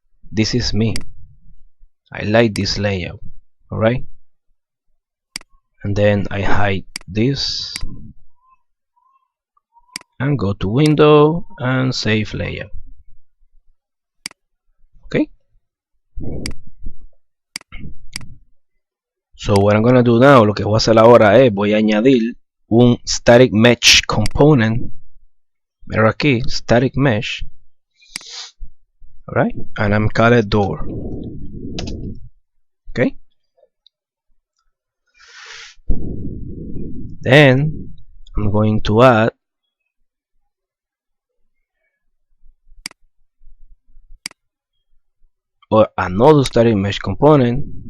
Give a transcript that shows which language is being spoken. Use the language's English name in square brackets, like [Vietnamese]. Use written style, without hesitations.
[English] This is me. I like this layout. Alright, and then I hide this and go to window and save layout. Okay, So what I'm gonna do now, [Spanish] lo que voy a hacer ahora es voy a añadir un static mesh component. Mira aquí, static mesh. [English] Alright, and I'm call it door. Okay. Then I'm going to add or another static mesh component.